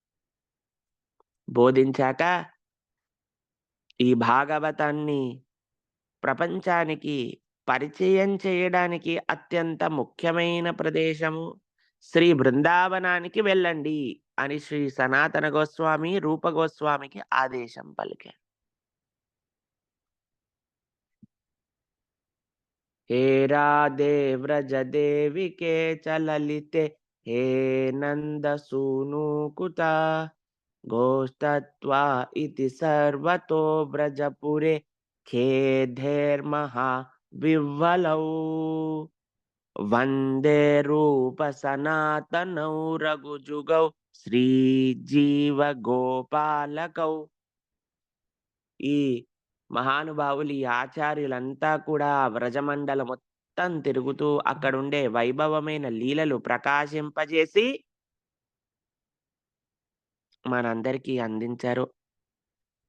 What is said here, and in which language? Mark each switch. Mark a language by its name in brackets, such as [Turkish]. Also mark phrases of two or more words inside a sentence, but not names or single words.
[Telugu] బోధించాక ఈ భాగవతాన్ని ప్రపంచానికి పరిచయం చేయడానికి అత్యంత ముఖ్యమైన ప్రదేశము శ్రీ బృందావనానికి వెళ్ళండి అని శ్రీ సనాతన గోస్వామి, రూప గోస్వామికి ఆదేశం పలికారు. [Sanskrit] हे राधे व्रज देविके च ललिते हे नंद सूनु कुता गोष्ठत्वा इति सर्वतो व्रजपुरे खेधेर्महा विह्वलौ वन्दे रूप सनातनौ रघुजुगौ श्रीजीव गोपालकौ [Telugu] ఈ మహానుభావులు, ఈ ఆచార్యులంతా కూడా వ్రజమండలం మొత్తం తిరుగుతూ అక్కడుండే వైభవమైన లీలలు ప్రకాశింపజేసి మనందరికీ అందించారు.